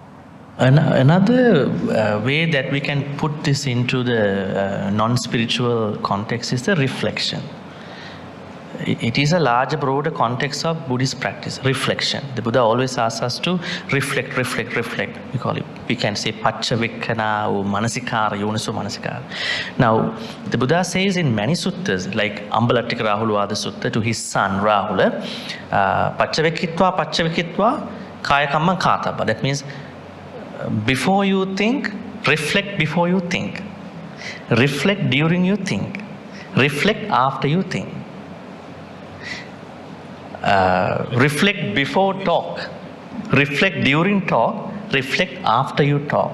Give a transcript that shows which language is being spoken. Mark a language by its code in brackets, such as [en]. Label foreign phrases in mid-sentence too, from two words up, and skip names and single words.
[en] Another way that we can put this into the non-spiritual context is the reflection. It is a larger, broader context of Buddhist practice, reflection. The Buddha always asks us to reflect. We call it, we can say paccavekkhana or manasikara, [pi] yoniso manasikara. [en] Now, the Buddha says in many suttas, like Ambalattika Rahulwada Sutta to his son Rahula, [pi] paccavekkhitva kaya kamma kātabba. [en] That means before you think, reflect before you think. Reflect during you think. Reflect after you think. Reflect before talk. Reflect during talk. Reflect after you talk.